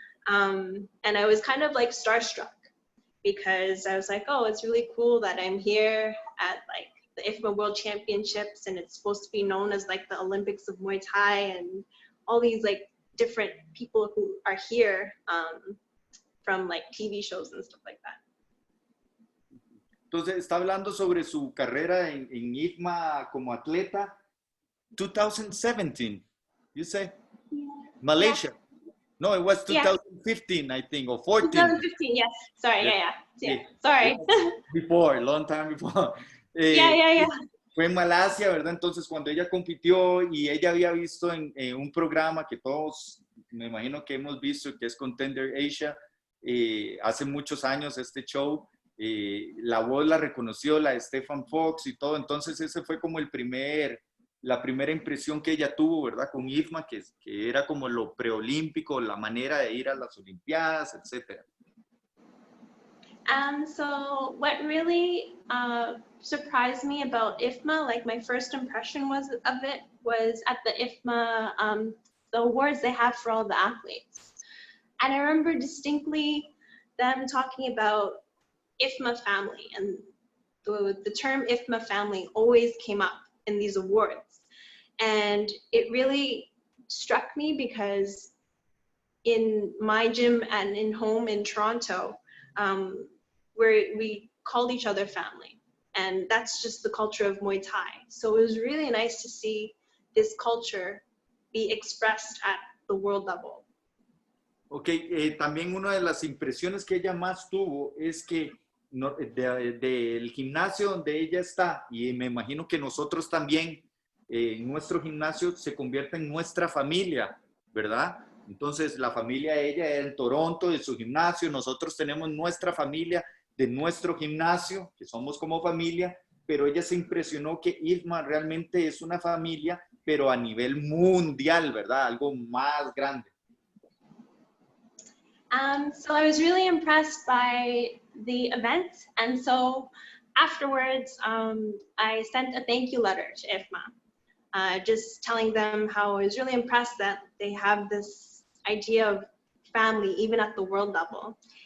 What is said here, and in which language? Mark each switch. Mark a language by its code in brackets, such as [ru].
[en] And I was kind of like starstruck because I was like, oh, it's really cool that I'm here at like the IFMA World Championships and it's supposed to be known as like the Olympics of Muay Thai and all these like different people who are here from like TV shows and stuff like that. [es] Entonces está hablando sobre su carrera en IFMA como atleta. [en] 2017, you say? Yeah. Malaysia. Yeah. No, it was 2015, I think, or 14. 2015, yes. Sorry, yeah. Sorry. Before, long time before. Yeah. [es] Fue en Malasia, ¿verdad? Entonces, cuando ella compitió y ella había visto en un programa que todos, me imagino que hemos visto, que es Contender Asia, hace muchos años este show, la voz la reconoció, la de Stefan Fox y todo. Entonces, ese fue como la primera impresión que ella tuvo, ¿verdad? Con IFMA, que era como lo preolímpico, la manera de ir a las Olimpiadas, etc. [en] So what really surprised me about IFMA, like my first impression was at the IFMA, the awards they have for all the athletes. And I remember distinctly them talking about IFMA family, and the term IFMA family always came up in these awards. And it really struck me because in my gym and in home in Toronto, we called each other family. And that's just the culture of Muay Thai. So it was really nice to see this culture be expressed at the world level. [es] Ok, también una de las impresiones que ella más tuvo es que del gimnasio donde ella está, y me imagino que nosotros también, nuestro gimnasio se convierte en nuestra familia, ¿verdad? Entonces la familia de ella era en Toronto, de su gimnasio, nosotros tenemos nuestra familia de nuestro gimnasio, que somos como familia, pero ella se impresionó que IFMA realmente es una familia, pero a nivel mundial, ¿verdad? Algo más grande. [en] So I was really impressed by the event, and so afterwards I sent a thank you letter to IFMA, just telling them how I was really impressed that they have this idea of family even at the world level.